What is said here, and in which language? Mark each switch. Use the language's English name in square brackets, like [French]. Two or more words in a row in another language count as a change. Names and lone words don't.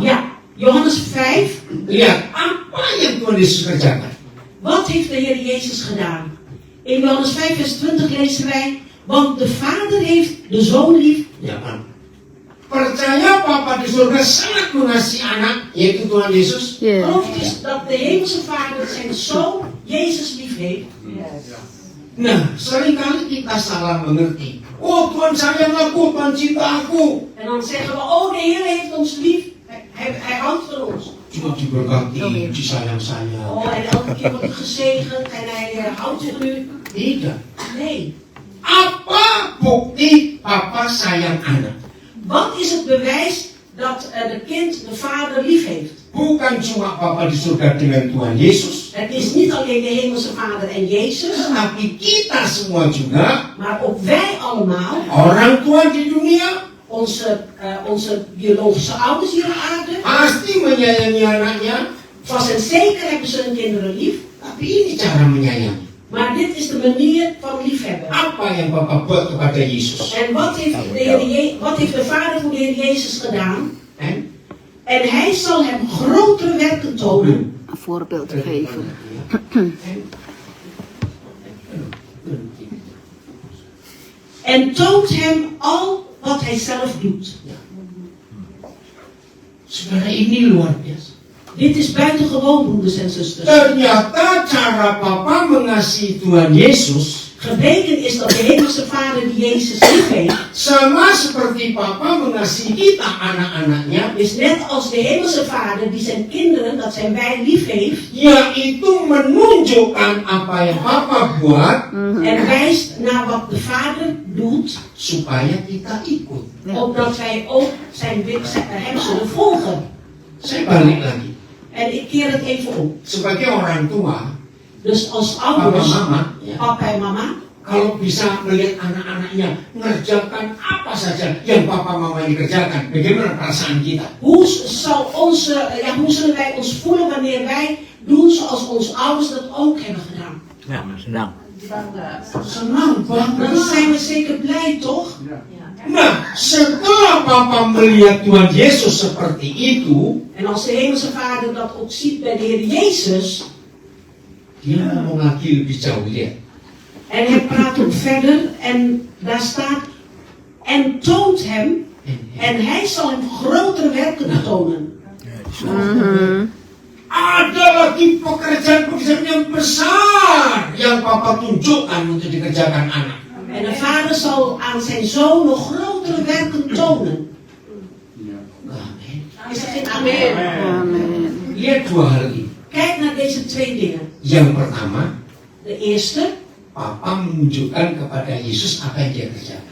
[Dutch] Ja, Johannes 5. [Indonesian] Lihat apa yang Tuhan Yesus kerjakan. [Dutch] Wat heeft de Heer Jezus gedaan? In Johannes 5 vers 20 lezen wij, want de Vader heeft de Zoon lief. [Indonesian] Ya kan. percaya Papa di surga sangat mengasihi anak, yaitu Tuhan Yesus? Yeah. [Dutch] Gelooft u dat de hemelse Vader zijn zoon Jezus lief heeft? [Indonesian] Nah, seringkali kita salah mengerti. Oh, Tuhan sayang aku, Tuhan cinta aku. [Dutch] En dan zeggen we, oh de Heer heeft ons lief, hij houdt van ons. [Indonesian] Cuma diberkati, disayang-sayang. [Dutch] Oh, en elke keer wordt u gezegend en hij houdt van u. [Indonesian] Tidak. [Dutch] Nee. [Indonesian] Apa bukti Papa sayang anak? [Dutch] Wat is het bewijs dat de kind de vader lief heeft? [Indonesian] Bukan cuma Papa di surga dengan Tuhan Yesus, [Dutch] Het is niet alleen de hemelse vader en Jezus, [Indonesian] tetapi kita semua juga, [Dutch] maar ook wij allemaal, [Indonesian] orang tua di dunia, [Dutch] onze biologische ouders hier op aarde. [Indonesian] pasti menyayangi anaknya. [Dutch] Vast en zeker hebben ze hun kinderen lief, [Indonesian] Tapi ini cara menyayangi. [Dutch] maar dit is de manier van liefhebben. [Indonesian] Apa yang Papa buat kepada Yesus? [Dutch] En wat heeft de vader voor de Heer Jezus gedaan? En En hij zal hem grotere werken tonen. Een voorbeeld geven. En toont hem al wat hij zelf doet. [Indonesian] Saudara, ini luar biasa. [Dutch] Dit is buitengewoon, broeders en zusters. [Indonesian] Ternyata cara Papa mengasihi Tuhan Yesus [Dutch] Gebleken is dat de hemelse vader die Jezus lief heeft, [Indonesian] sama seperti Papa mengasihi kita anak-anaknya, [Dutch] is net als de hemelse vader die zijn kinderen, dat zijn wij, lief heeft. [Indonesian] yaitu menunjukkan apa yang Papa buat [Dutch] En wijst naar wat de vader doet, [Indonesian] supaya kita ikut. [Dutch] opdat wij ook hem zullen volgen. [Indonesian] Saya balik lagi. [Dutch] En ik keer het even om. [Indonesian] Sebagai orang tua, [Dutch] Dus als [Indonesian] papa [Dutch] ouders, [Indonesian] mama, ya, [Dutch] papa en mama, [Indonesian] kalau bisa melihat anak-anaknya mengerjakan apa saja yang papa mama ini kerjakan, bagaimana perasaan kita? [Dutch] hoe zullen wij ons voelen wanneer wij doen zoals onze ouders dat ook hebben gedaan? [Indonesian] Ya, senang. Senang banget. [Dutch] Dan zijn we zeker blij, toch? [Indonesian] Nah, setelah Papa melihat Tuhan Yesus seperti itu, [Dutch] En als de hemelse vader dat ook ziet bij de Heer Jezus, [Indonesian] dia ngomong lagi lebih jauh, lihat. [Dutch] en hij praat ook verder, en daar staat, en toont hem, en hij zal hem grotere werken tonen. [Indonesian] Ada lagi pekerjaan-pekerjaan yang besar yang Papa tunjukkan untuk dikerjakan anak. [Dutch] En de vader zal aan zijn zoon nog grotere werken tonen. [Indonesian] Amin. [Dutch] Is dat geen amen? Amen. [Indonesian] Lihat dua hal ini. [Dutch] Kijk naar deze twee dingen. [Indonesian] Yang pertama, [Dutch] De eerste, [Indonesian] Papa menunjukkan kepada Yesus apa yang dia kerjakan.